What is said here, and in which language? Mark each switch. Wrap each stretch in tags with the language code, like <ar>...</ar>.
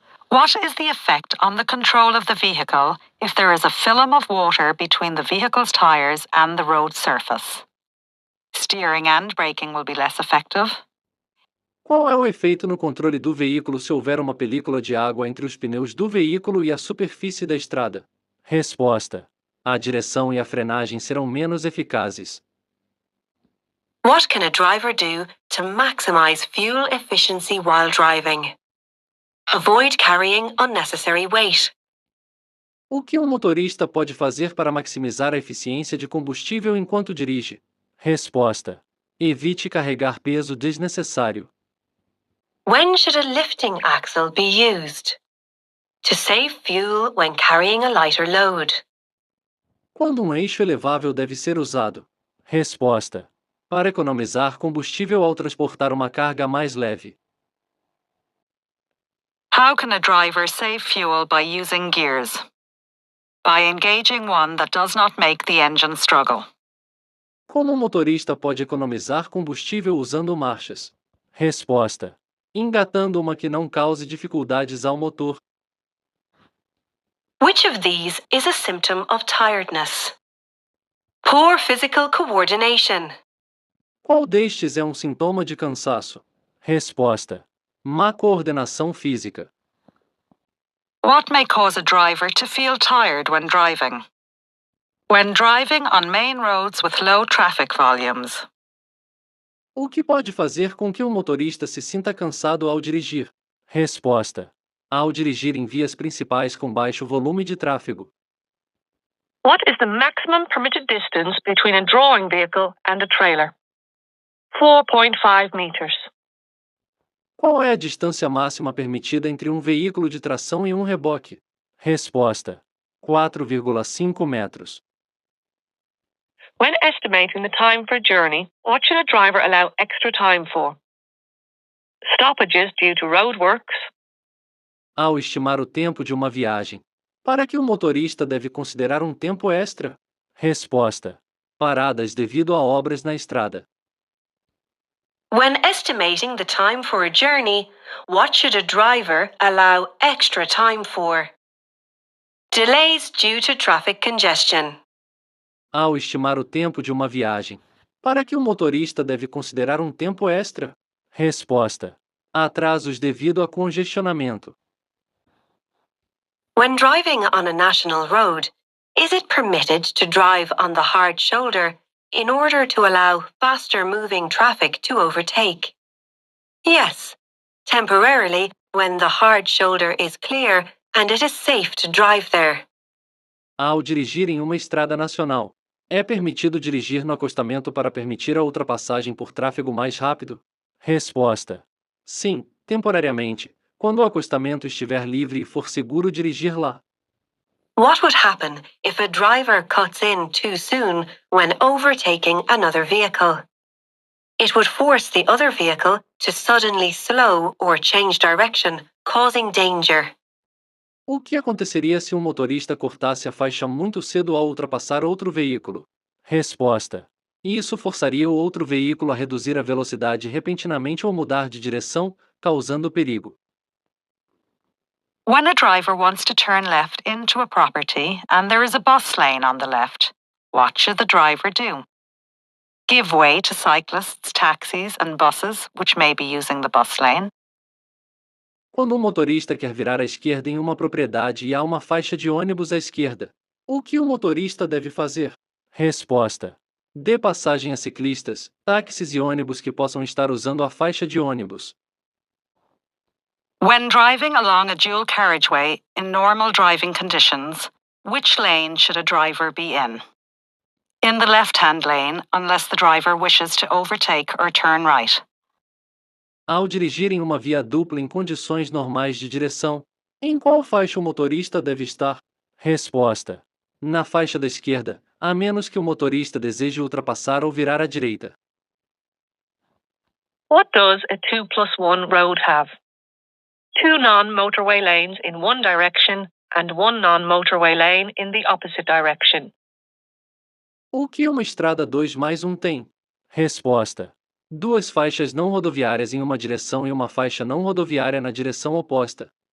<en>What is the effect on the control of the vehicle if there is a film of water between the vehicle's tires and the road surface? Steering and braking will be less effective.</en> <pt>Qual é o efeito no controle do veículo se houver uma película de água entre os pneus do veículo e a superfície da estrada? Resposta: a direção e a frenagem serão menos eficazes.</pt> <en>What can a driver do to maximize fuel efficiency while driving? Avoid carrying unnecessary weight.</en> <pt>O que um motorista pode fazer para maximizar a eficiência de combustível enquanto dirige? Resposta: evite carregar peso desnecessário.</pt> <en>When should a lifting axle be used? To save fuel when carrying a lighter load.</en> <pt>Quando um eixo elevável deve ser usado? Resposta: para economizar combustível ao transportar uma carga mais leve.</pt> <en>How can a driver save fuel by using gears? By engaging one that does not make the engine struggle.</en> <pt>Como um motorista pode economizar combustível usando marchas? Resposta: engatando uma que não cause dificuldades ao motor.</pt> <en>Which of these is a symptom of tiredness? Poor physical coordination.</en> <pt>Qual destes é um sintoma de cansaço? Resposta: má coordenação física.</pt> <en>What may cause a driver to feel tired when driving? When driving on main roads with low traffic volumes.</en> <pt>O que pode fazer com que um motorista se sinta cansado ao dirigir? Resposta: ao dirigir em vias principais com baixo volume de tráfego.</pt> <en>What is the maximum permitted distance between a drawing vehicle and a trailer? 4.5 meters.</en> <pt>Qual é a distância máxima permitida entre um veículo de tração e um reboque? Resposta: 4,5 metros.</pt> <en>When estimating the time for a journey, what should a driver allow extra time for? Stoppages due to roadworks.</en> <pt>Ao estimar o tempo de uma viagem, Para que o motorista deve considerar um tempo extra? Resposta: paradas devido a obras na estrada.</pt> <en>When estimating the time for a journey, what should a driver allow extra time for? Delays due to traffic congestion.</en> <pt>Ao estimar o tempo de uma viagem, para que o motorista deve considerar um tempo extra? Resposta: atrasos devido a congestionamento.</pt> <en>When driving on a national road, is it permitted to drive on the hard shoulder in order to allow faster moving traffic to overtake? Yes, temporarily when the hard shoulder is clear and it is safe to drive there.</en> <pt>Ao dirigir em uma estrada nacional, é permitido dirigir no acostamento para permitir a ultrapassagem por tráfego mais rápido? Resposta: sim, temporariamente, quando o acostamento estiver livre e for seguro dirigir lá.</pt> <en>What would happen if a driver cuts in too soon when overtaking another vehicle? It would force the other vehicle to suddenly slow or change direction, causing danger.</en> <pt>O que aconteceria se um motorista cortasse a faixa muito cedo ao ultrapassar outro veículo? Resposta: isso forçaria o outro veículo a reduzir a velocidade repentinamente ou mudar de direção, causando perigo.</pt> <en>When a driver wants to turn left into a property and there is a bus lane on the left, what should the driver do? Give way to cyclists, taxis, and buses, which may be using the bus lane.</en> <pt>Quando um motorista quer virar à esquerda em uma propriedade e há uma faixa de ônibus à esquerda, o que o motorista deve fazer? Resposta: dê passagem a ciclistas, táxis e ônibus que possam estar usando a faixa de ônibus.</pt> <en>When driving along a dual carriageway in normal driving conditions, which lane should a driver be in? In the left-hand lane, unless the driver wishes to overtake or turn right.</en> <pt>Ao dirigir em uma via dupla em condições normais de direção, em qual faixa o motorista deve estar? Resposta: na faixa da esquerda, a menos que o motorista deseje ultrapassar ou virar à direita.</pt> <en>What does a 2+1 road have? 2 non-motorway lanes in one direction and 1 non-motorway lane in the opposite direction.</en> <pt>O que uma estrada 2+1 tem? Resposta: duas faixas não rodoviárias em uma direção e uma faixa não rodoviária na direção oposta.</pt>